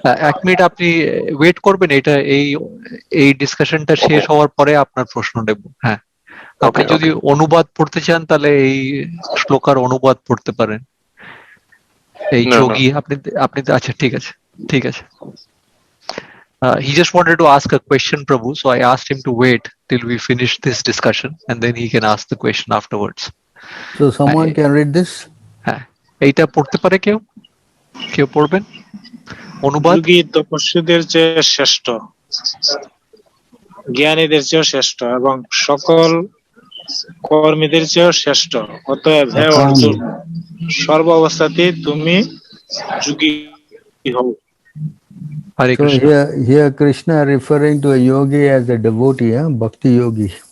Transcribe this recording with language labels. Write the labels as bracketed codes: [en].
[bn] এক মিনিট আপনি ওয়েট করবেন, এটা এই ডিসকাশনটা শেষ হওয়ার পরে আপনার প্রশ্ন নেব। হ্যাঁ, আপনি যদি অনুবাদ পড়তে চান তাহলে এই শ্লোকার অনুবাদ পড়তে পারেন। এই যোগী আপনি আপনি আচ্ছা ঠিক আছে ঠিক আছে। [en] He just wanted to ask a question, Prabhu, so I asked him to wait till we finish this discussion and then he can ask the question afterwards. So someone can read this? [bn] হ্যাঁ, এইটা পড়তে পারে কেউ? কেউ পড়বেন? অনুবাদ? যোগী তপস্বীদের চেয়ে শ্রেষ্ঠ, জ্ঞানীদের চেয়েও শ্রেষ্ঠ এবং সকল কর্মীদের চেয়েও শ্রেষ্ঠ। অতএব হে অর্জুন, সর্ব অবস্থাতেই তুমি যোগী হও। [en] So here Krishna referring to a yogi as a devotee, bhakti yogi.